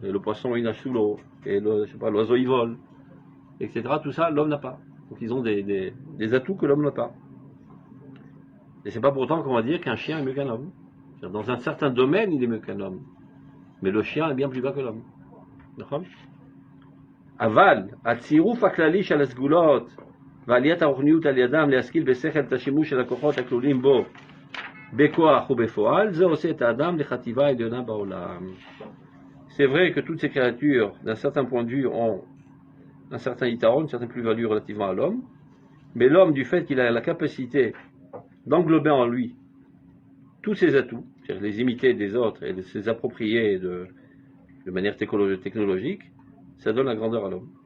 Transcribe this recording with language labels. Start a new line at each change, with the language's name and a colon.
French: Et le poisson, il nage sous l'eau. Et l'oiseau, il vole. Etc. Tout ça, l'homme n'a pas. Donc ils ont des atouts que l'homme n'a pas. Et c'est pas pour autant qu'on va dire qu'un chien est mieux qu'un homme. Dans un certain domaine, il est mieux qu'un homme. Mais le chien est bien plus bas que l'homme. D'accord?
Hebrew: Aval, הצירוף הכללי של הסגולות ועליית הרוחניות על ידם להשכיל בשכל את השימוש של הכוחות הכלולים בו בכוח ובפועל, זה עושה את האדם לחטיבה העליונה בעולם.
French: C'est vrai que toutes ces créatures, d'un certain point de vue, ont un certain yitaron, une certaine plus-value relativement à l'homme, mais l'homme, du fait qu'il a la capacité d'englober en lui tous ses atouts, c'est-à-dire les imiter des autres et de se les approprier de manière technologique, ça donne la grandeur à l'homme.